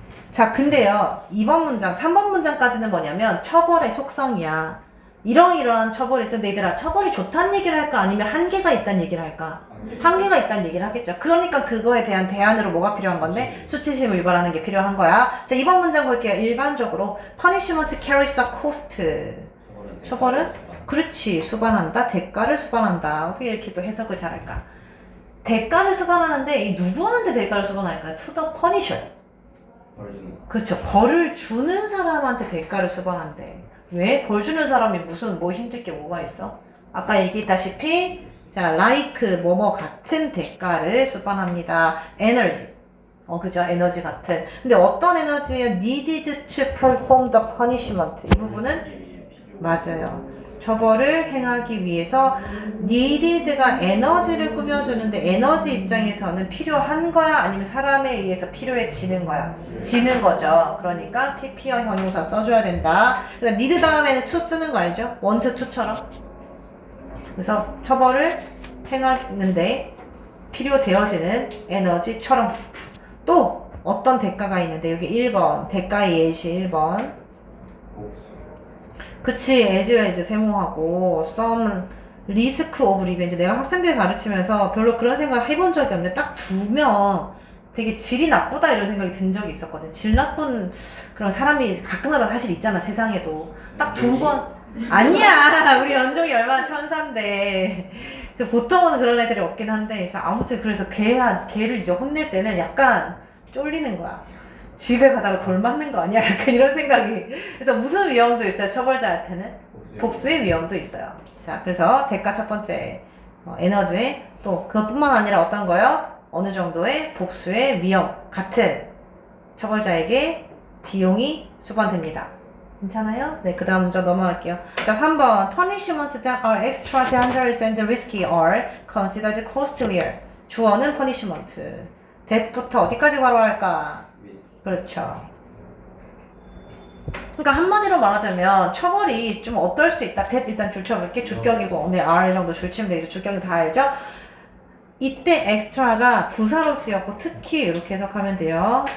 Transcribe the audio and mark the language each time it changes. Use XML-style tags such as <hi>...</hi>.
<ko>자, 근데요 2번 문장 3번 문장까지는 뭐냐면 처벌의 속성이야. 이러이러한 처벌이 있었는데 얘들아 처벌이 좋다는 얘기를 할까 아니면 한계가 있다는 얘기를 할까? 한계가 있다는 얘기를 하겠죠. 그러니까 그거에 대한 대안으로 뭐가 필요한 건데? 수치심을 유발하는 게 필요한 거야. 자, 2번 문장 볼게요. 일반적으로</ko> <en>punishment carries a cost.</en> <ko>처벌은? 그렇지. 수반한다. 대가를 수반한다. 어떻게 이렇게 또 해석을 잘할까? 대가를 수반하는데 이 누구한테 대가를 수반할까요?</ko> <en>To the punisher.</en> <ko>벌 주는 사람. 그렇죠. 벌을 주는 사람한테 대가를 수반한대. 왜? 벌 주는 사람이 무슨 뭐 힘들 게 뭐가 있어? 아까 얘기했다시피 자, like 뭐뭐 같은 대가를 수반합니다. 에너지. 그죠? 에너지 같은. 근데 어떤 에너지예요?</ko> <en>needed to perform the punishment.</en> <ko>이 부분은 맞아요. 처벌을 행하기 위해서 needed가 에너지를 꾸며주는데 에너지 입장에서는 필요한 거야? 아니면 사람에 의해서 필요해지는 거야? 지는 거죠. 그러니까 PP형 형용사 써줘야 된다. 그래서 need 다음에는 to 쓰는 거 알죠? want to처럼. 그래서 처벌을 행하는데 필요되어지는 에너지처럼. 또 어떤 대가가 있는데 여기 1번 대가의 예시 1번 복수. 그치 as 세모하고</ko> <en>some risk of revenge.</en> <ko>내가 학생들 가르치면서 별로 그런 생각 해본 적이 없는데 딱 두 명 되게 질이 나쁘다 이런 생각이 든 적이 있었거든. 질 나쁜 그런 사람이 가끔가다 사실 있잖아 세상에도. 딱 두 번. 아니야 우리 연종이 얼마나 천사인데. 보통은 그런 애들이 없긴 한데 자 아무튼 그래서 걔를 이제 혼낼 때는 약간 쫄리는 거야. 집에 가다가 돌 맞는 거 아니야? 약간 이런 생각이. 그래서 무슨 위험도 있어요 처벌자한테는? 복수의 위험도 있어요. 자 그래서 대가 첫 번째 에너지. 또 그것뿐만 아니라 어떤 거요? 어느 정도의 복수의 위험 같은 처벌자에게 비용이 수반됩니다. 괜찮아요? 네, 그 다음 문제 넘어갈게요. 자, 3번.</ko> <en>Punishments that are extra dangerous and risky are considered costlier.</en> <ko>주어는 punishment. that부터 어디까지 바로할까? 그렇죠. 그러니까 한마디로 말하자면 처벌이 좀 어떨 수 있다. that 일단 줄쳐볼게. 주격이고 네, R 정도 줄치면 되죠. 주격은 다 알죠? 이때 엑스트라가 부사로 쓰였고 특히 이렇게 해석하면 돼요.</ko>